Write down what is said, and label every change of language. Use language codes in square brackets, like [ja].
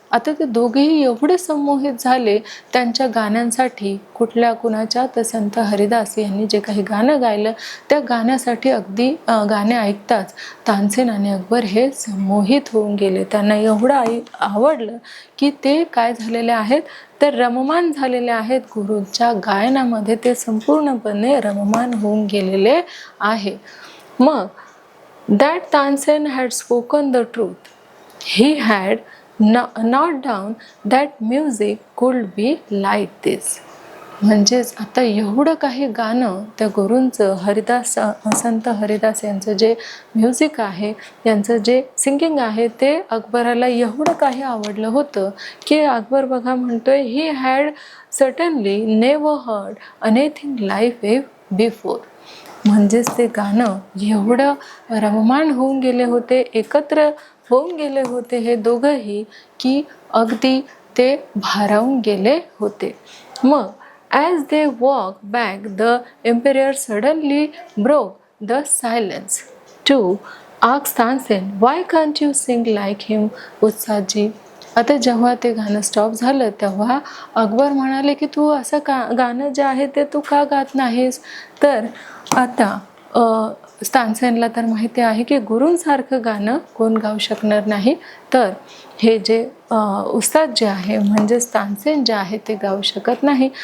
[mr] आता ते दोघेही एवढे संमोहित झाले त्यांच्या गाण्यांसाठी, कुणाच्या तर संत हरिदास यांनी जे काही गाणं गायलं त्या गाण्यासाठी अगदी गाणे ऐकताच तानसेन आणि अकबर हे संमोहित होऊन गेले. त्यांना एवढं आवडलं की ते काय झालेले आहेत तर रममान झालेले आहेत. गुरूंच्या गायनामध्ये ते संपूर्णपणे रममान होऊन गेलेले आहे. मग [en] that Tansen had spoken the truth. He had not down that music could be like this. [mr] म्हणजेच आता एवढं काही गाणं त्या गुरूंचं, हरिदास संत हरिदास यांचं जे म्युझिक आहे, यांचं जे सिंगिंग आहे ते अकबराला एवढं काही आवडलं होतं की अकबर बघा म्हणतोय [en] He had certainly never heard anything like it before. [mr] म्हणजेच ते गाणं एवढं रममाण होऊन गेले होते, एकत्र होऊन गेले होते हे दोघंही, की अगदी ते भारावून गेले होते. मग [en] as they walked back, the emperor suddenly broke the silence to ask Tansen, why can't you sing like him, उत्साहजी. [mr] आता जेव्हा ते गाणं स्टॉप झालं तेव्हा अकबर म्हणाले की तू असं गाणं जे आहे ते तू का गात नाहीस. तर आता तानसेनला तर माहिती आहे की गुरूंसारखं गाणं कोण गाऊ शकणार नाही. तर हे जे उस्ताद जे आहे म्हणजेच तानसेन जे आहे ते गाऊ शकत नाही.